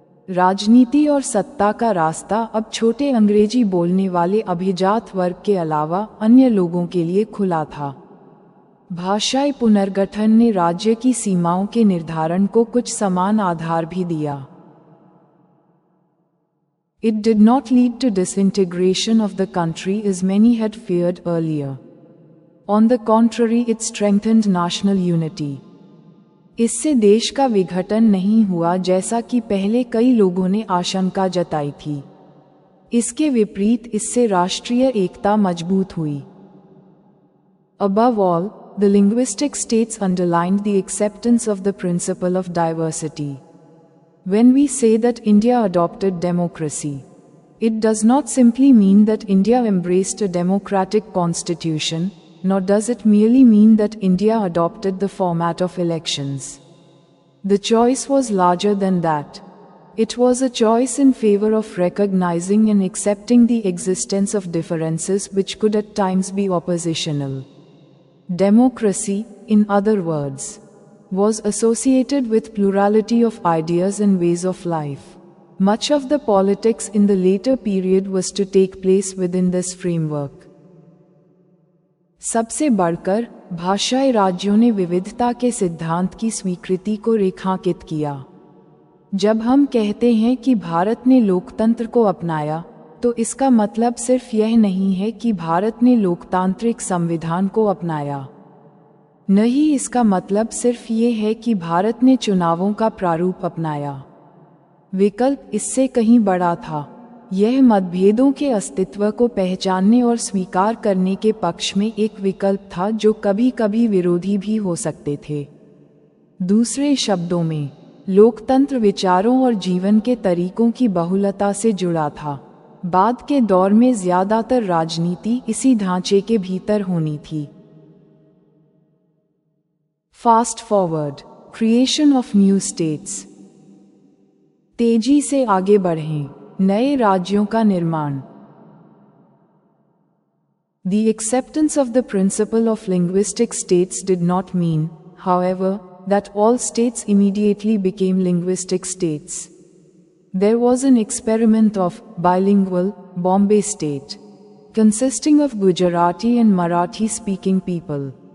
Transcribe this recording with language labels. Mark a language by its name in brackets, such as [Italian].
[Hindi] राजनीति और सत्ता का रास्ता अब छोटे अंग्रेजी बोलने वाले अभिजात वर्ग के अलावा अन्य लोगों के लिए खुला था। भाषाई पुनर्गठन ने राज्य की सीमाओं के निर्धारण को कुछ समान आधार भी दिया। [English] It did not lead to disintegration of the country as many had feared earlier. On the contrary, it strengthened national unity. [Hindi] इससे देश का विघटन नहीं हुआ जैसा कि पहले कई लोगों ने आशंका जताई थी। इसके विपरीत इससे राष्ट्रीय एकता मजबूत हुई। [English] Above all, the linguistic states underlined the acceptance of the principle of diversity. When we say that India adopted democracy, it does not simply mean that India embraced a democratic constitution, nor does it merely mean that India adopted the format of elections. The choice was larger than that. It was a choice in favor of recognizing and accepting the existence of differences which could at times be oppositional. Democracy, in other words, was associated with plurality of ideas and ways of life. Much of the politics in the later period was to take place within this framework. [Hindi] सबसे बढ़कर भाषाई राज्यों ने विविधता के सिद्धांत की स्वीकृति को रेखांकित किया। जब हम कहते हैं कि भारत ने लोकतंत्र को अपनाया, तो इसका मतलब सिर्फ यह नहीं है कि भारत ने लोकतांत्रिक संविधान को अपनाया। नहीं, इसका मतलब सिर्फ ये है कि भारत ने चुनावों का प्रारूप अपनाया। विकल्प इससे कहीं बड़ा था। यह मतभेदों के अस्तित्व को पहचानने और स्वीकार करने के पक्ष में एक विकल्प था जो कभी कभी विरोधी भी हो सकते थे। दूसरे शब्दों में, लोकतंत्र विचारों और जीवन के तरीकों की बहुलता से जुड़ा था। बाद के दौर में ज्यादातर राजनीति इसी ढांचे के भीतर होनी थी। [English] Fast forward, creation of new states. [Hindi] तेजी से आगे बढ़ें, नए राज्यों का निर्माण। [English] The acceptance of the principle of linguistic states did not mean, however, that all states immediately became linguistic states. There was an experiment of bilingual Bombay state, consisting of Gujarati and Marathi speaking people.